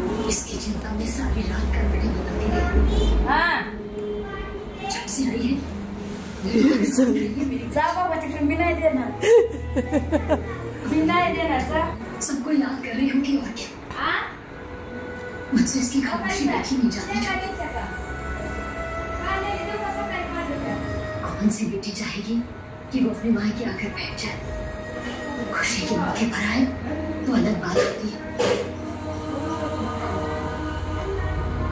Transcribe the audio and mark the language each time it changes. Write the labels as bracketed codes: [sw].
[hi] इसकी चिंता में सारी रात करवटें बदलती रही. जब से आई है [mr] जा बाबा तिकडे मी नाही देणार. मी नाही देणार जा. [hi] सबको याद कर रही हूँ कि और क्या. मुझसे इसकी खामोशी देखी नहीं जाती. कौन सी बेटी चाहेगी कि वो अपने माँ के आकर बैठ जाए. खुशी के मौके पर आए तो अलग बात होती है.